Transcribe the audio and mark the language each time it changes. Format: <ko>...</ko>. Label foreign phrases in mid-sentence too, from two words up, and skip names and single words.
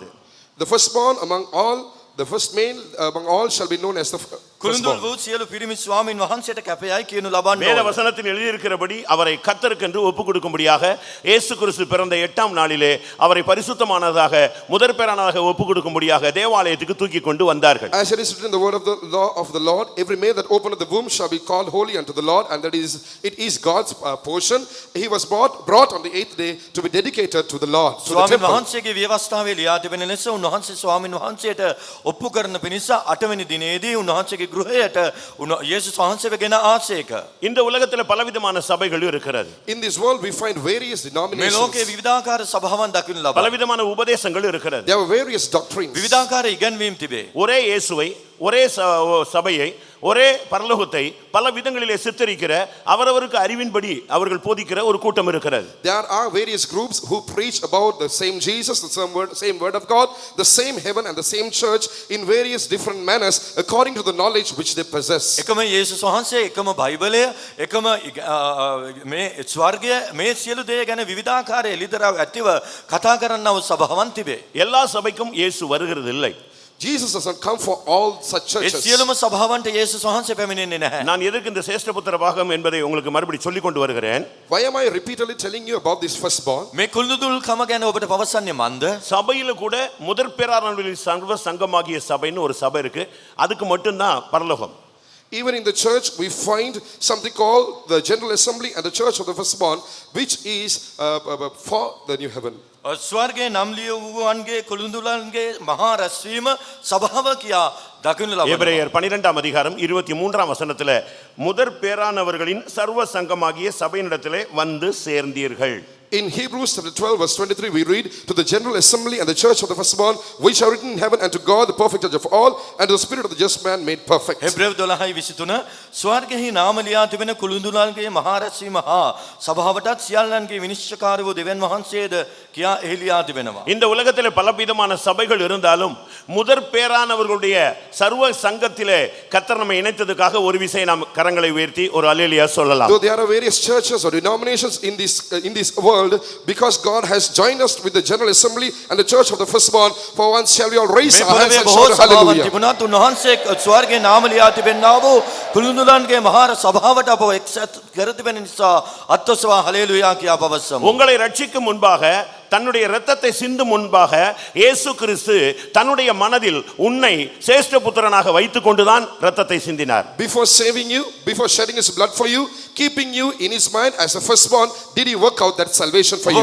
<en>The firstborn among all, the first male among all shall be known as the</en> <si>කුළුඳුල්</si> <en>firstborn.</en> <si>වූ සියලු පිරිමි ස්වාමින් වහන්සේට කැපයයි කියනු ලබන්න</si> <ta>வேத</ta> <si>ඕන.</si> <ta>வசனத்தில் எழுதியிருக்கிறபடி அவரை கர்த்தருக்கென்று ஒப்பு கொடுக்கும்படியாக இயேசு கிறிஸ்து பிறந்த 8ஆம் நாளிலே அவரை பரிசுத்தமானதாக முதற் பேரானதாக ஒப்பு கொடுக்கும்படியாக தேவாலயத்துக்கு தூக்கி கொண்டு வந்தார்கள்.</ta> <en>As it is written in the word of the law of the Lord, every male that openeth the womb shall be called holy unto the Lord, and it is God's portion. He was brought on the 8th day to be dedicated to the Lord, to the</en> <si>ස්වාමින්</si> <en>temple.</en> <si>වහන්සේගේ ව්‍යවස්ථාවේ ලියා තිබෙන ලෙස උන්වහන්සේ ස්වාමින් වහන්සේට ඔප්පු කරන පිණිස 8 වෙනි දිනේදී උන්වහන්සේගේ ගෘහයට යේසුස් වහන්සේව ගෙන ආසේක.</si> <ta>இந்த உலகத்துல பலவிதமான சபைகள் இருக்கிறது.</ta> <en>In this world we find various</en> <si>මේ</si> <en>denominations.</en> <si>ලෝකේ විවිධාකාර සභාවන් දකින්න ලබනවා.</si> <ta>பலவிதமான உபதேசங்கள் இருக்கிறது.</ta> <en>There are various doctrines.</en> <si>විවිධාකාර ඉගැන්වීම් තිබේ.</si> <ta>ஒரே இயேசுவை, ஒரே சபையை ஒரே பரலோகத்தை பல விதங்களிலே சித்தரிக்கிற அவரவருக்கு அறிவின்படி அவர்கள் போதிக்கிற ஒரு கூட்டம் இருக்கிறது.</ta> <en>There are various groups who preach about the same Jesus, the same word of God, the same heaven and the same church in various different manners according to the knowledge which they possess.</en> <si>එකම යේසුස් වහන්සේ, එකම බයිබලය, එකම මේ ස්වර්ගය, මේ සියලු දේ ගැන විවිධාකාර එළිදරව් ඇතිව කතා කරන්නව සභාවන් තිබේ.</si> <ta>எல்லா சபைக்கும் இயேசு வருகிறது இல்லை.</ta> <en>Jesus does not come for all such</en> <si>ඒ</si> <en>churches.</en> <si>සියලුම සභාවන්ට යේසුස් වහන්සේ පැමිණෙන්නේ නැහැ.</si> <ta>நான் எதற்கு இந்த சேஷ்ட புத்திர பாகம் என்பதை உங்களுக்கு மறுபடி சொல்லிக் கொண்டு வருகிறேன்.</ta> <en>Why am I repeatedly telling you about this firstborn?</en> <si>මේ කුළුදුල්කම ගැන ඔබට පවසන්නේ මන්ද?</si> <ta>சபையில கூட முதற் பேரானவர்களின் சர்வ சங்கமாகிய சபைன்னு ஒரு சபை இருக்கு. அதுக்கு மட்டும்தான் பரலோகம்.</ta> <en>Even in the church we find something called the General Assembly and the Church of the Firstborn, which is for the new heaven.</en> <si>ස්වර්ගයේ නම් ලියවුවන්ගේ කුළුදුලන්ගේ මහා රැස්වීම සභාව කියා දකින්න ලබනවා.</si> <ta>எபிரேயர் 12ஆம் அதிகாரம் 23ஆம் வசனத்துல முதற் பேரானவர்களின் சர்வ சங்கமாகிய சபையினிடத்திலே வந்து சேர்ந்தீர்கள்.</ta> <en>In Hebrews chapter 12 verse 23 we read, to the General Assembly and the Church of the Firstborn, which are written in heaven, and to God the perfect judge of all, and to the spirit of the just man made perfect.</en> <si>හෙබ්‍රේව 12:23 ස්වර්ගයේ නාම ලියා තිබෙන කුළුදුලන්ගේ මහා රැස්වීම හා සභාවටත් සියල්ලන්ගේ විනිශ්චයකාර වූ දෙවියන් වහන්සේද කියා එහි ලියා තිබෙනවා.</si> <ta>இந்த உலகத்திலே பலவிதமான சபைகள் இருந்தாலும் முதற் பேரானவர்களுடைய சர்வ சங்கத்திலே கர்த்தர் நம்மை இணைத்ததுக்காக ஒரு விசை நாம் கரங்களை உயர்த்தி ஒரு அல்லேலூயா சொல்லலாம்.</ta> <en>Though there are various churches or denominations in this world, because God has joined us with the General Assembly and the Church of the Firstborn, for once shall we all raise</en> <si>මේ</si> <en>our hands</en> <si>පොළවේ</si> <en>and</en> <si>බොහෝ</si> <en>shout</en> <si>සභාවන්</si> <en>hallelujah.</en> <si>තිබුණත් උන්වහන්සේ ස්වර්ගයේ නාම ලියා තිබෙන්නා වූ කුළුදුලන්ගේ මහා සභාවට අපව එක්සත් කර තිබෙන නිසා අත්ඔසවා හලෙලූයා කියා පවසමු.</si> <ta>உங்களை ரட்சிக்கும் முன்பாக தன்னுடைய இரத்தத்தை சிந்தும் முன்பாக இயேசு கிறிஸ்து தன்னுடைய மனதில் உன்னை சேஷ்ட புத்திரனாக வைத்துக் கொண்டுதான் இரத்தத்தை சிந்தினார்.</ta> <en>Before saving you, before shedding his blood for you, keeping you in his mind as a firstborn, did he work out that salvation for you?</en>